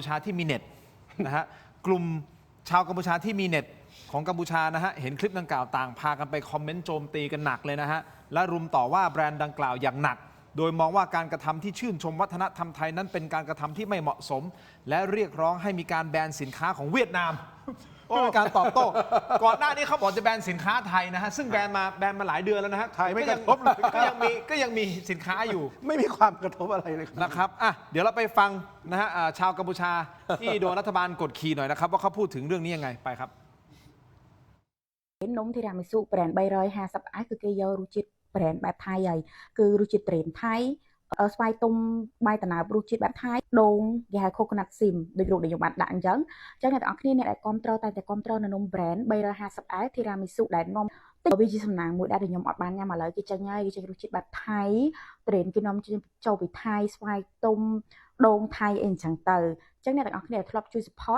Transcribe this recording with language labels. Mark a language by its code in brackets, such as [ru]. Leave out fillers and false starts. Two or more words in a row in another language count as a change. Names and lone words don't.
[th] ชาที่มีเน็ตนะฮะกลุ่มชาวกัมพูชาที่มีเน็ตของกัมพูชานะฮะเห็นคลิปดังกล่าวต่างพากันไปคอมเมนต์โจมตีกันหนักเลยนะฮะและรุมต่อว่าแบรนด์ดังกล่าวอย่างหนัก โดยมองว่าการกระทำที่ชื่นชมวัฒนธรรมไทยนั้นเป็นการกระทำที่ไม่เหมาะสม และเรียกร้องให้มีการแบนสินค้าของเวียดนามเพื่อเป็นการตอบโต้ ก่อนหน้านี้เขาบอกจะแบนสินค้าไทยนะฮะซึ่งแบนมาหลายเดือนแล้วนะฮะ ไทยไม่กระทบเลย ก็ยังมีสินค้าอยู่ ไม่มีความกระทบอะไรเลยครับ นะครับอ่ะเดี๋ยวเราไปฟังนะฮะชาวกัมพูชาที่โดนรัฐบาลกดขี่หน่อยนะครับว่าเขาพูดถึงเรื่องนี้ยังไงไปครับ นมที่รามิสุแบรนด์350 [km] គឺគេយករសជាតិแบรนด์បែបថៃហើយគឺរសជាតិត្រេនថៃស្វាយទុំបាយតណើបរសជាតិបែបថៃដូងគេហៅ [en] coconut sim [km] ដូចរូបដែលខ្ញុំបានដាក់អញ្ចឹងអ្នកទាំងអស់គ្នាអ្នកដែលគ្រប់គ្រងតែគ្រប់គ្រងនៅនំ brand 350ទីរាមី សុដែលនំទៅវាជាសំណាងមួយដែលខ្ញុំអត់បានញ៉ាំឥឡូវគេចេញហើយគេចេញរសជាតិបែបថៃត្រេនគេនាំចូលពីថៃស្វាយទុំដូងថៃអីអញ្ចឹងទៅចឹងអ្នកទាំងអស់គ្នាធ្លាប់ជួយ support